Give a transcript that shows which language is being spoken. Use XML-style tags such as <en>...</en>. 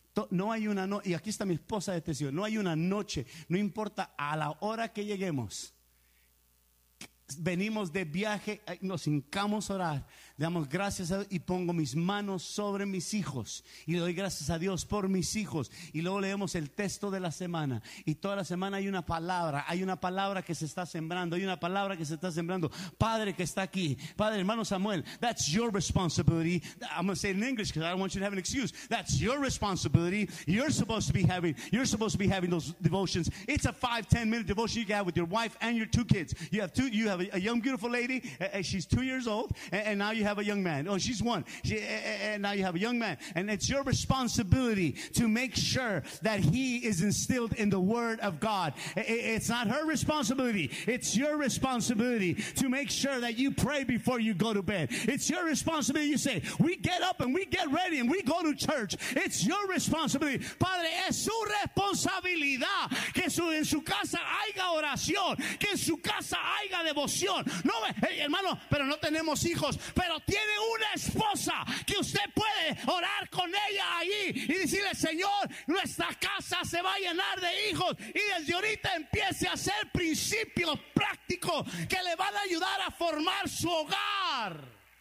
<es>No hay una noche, y aquí está mi esposa de testigo, no hay una noche, no importa a la hora que lleguemos, venimos de viaje, nos hincamos a orar, le damos gracias a Dios y pongo mis manos sobre mis hijos y le doy gracias a Dios por mis hijos, y luego leemos el texto de la semana, y toda la semana hay una palabra que se está sembrando, Padre que está aquí, Padre, hermano Samuel,</es> <en>that's your responsibility. I'm going to say it in English because I don't want you to have an excuse. That's your responsibility. You're supposed to be having those devotions. It's a 5-10 minute devotion you can have with your wife and your two kids. You have a young beautiful lady, and she's 2 years old, and now you have a young man. Oh, she's one. And it's your responsibility to make sure that he is instilled in the Word of God. It's not her responsibility. It's your responsibility to make sure that you pray before you go to bed. It's your responsibility. You say, we get up and we get ready and we go to church. It's your responsibility.</en> <es>Padre, es su responsabilidad que en su casa haya oración, que en su casa haya devoción. No, hey, hermano, pero no tenemos hijos, pero tiene una esposa que usted puede orar con ella ahí y decirle, Señor, nuestra casa se va a llenar de hijos, y desde ahorita empiece a hacer principios prácticos que le van a ayudar a formar su hogar.</es>